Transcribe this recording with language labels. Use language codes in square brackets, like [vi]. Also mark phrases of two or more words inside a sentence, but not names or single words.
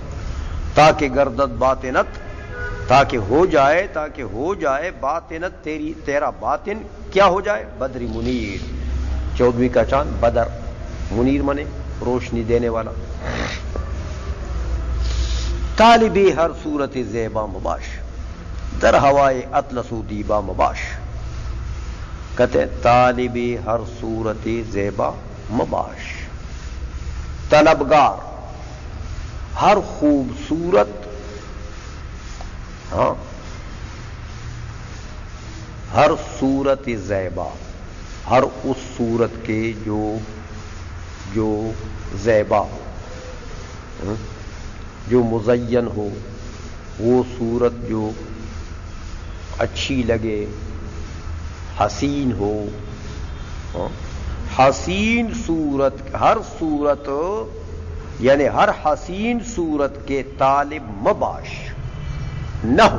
[fa] تاکہ گردد باطنت، [ur] تاکہ ہو جائے باطنت تیرا باطن کیا ہو جائے؟ بدری منیر، 14ویں کا چاند، بدر منیر منے روشنی دینے والا۔ [fa] طالبی ہر صورت زیبا مباش، در ہوائے اطلس و دیبا مباش، [ur] کہتے ہیں [fa] طالبی ہر صورت زیبا مباش، [ur] طلبگار ہر خوبصورت، ہاں [fa] ہر صورت زیبا، [ur] ہر اس صورت کے جو زیبا جو مزین ہو، وہ صورت جو اچھی لگے، حسین ہو، حسین صورت، ہر صورت یعنی ہر حسین صورت کے طالب مباش نہ ہو۔